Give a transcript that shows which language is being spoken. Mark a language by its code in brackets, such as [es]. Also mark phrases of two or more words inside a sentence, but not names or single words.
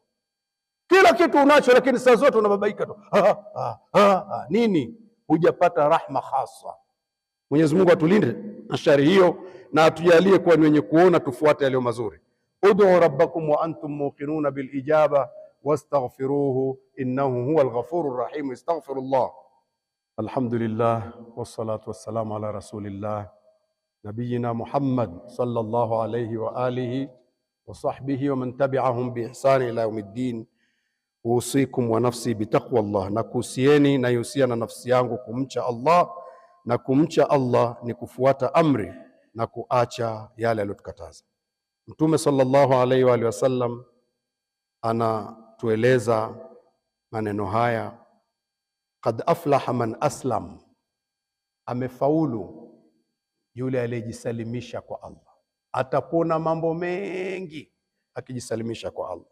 [sw] Kila kitu unacho, lakini saa zote unababaika tu. Nini? Hujapata [ar] رحمة خاصة. [sw] Mwenyezi Mungu atulinde na shari hiyo, na atujalie kuwa ni wenye kuona, tufuate yaliyo mazuri. [ar] ادعوا ربكم وأنتم موقنون بالإجابة واستغفروه إنه هو الغفور الرحيم. Astaghfirullah. الحمد لله والصلاة والسلام على رسول الله نبينا محمد صلى الله عليه وعلى آله وصحبه ومن تبعهم بإحسان إلى يوم الدين. أوصيكم ونفسي بتقوى الله, [sw] na kuhusieni na yusia na nafsi yangu kumcha Allah, na kumcha Allah ni kufuata amri na kuacha yale aliyotukataza. Mtume [ar] صلى الله عليه وعلى آله وسلم [sw] anatueleza maneno haya, [ar] قد أفلح من أسلم, [sw] amefaulu yule aliyejisalimisha kwa Allah, atapona mambo mengi akijisalimisha kwa Allah.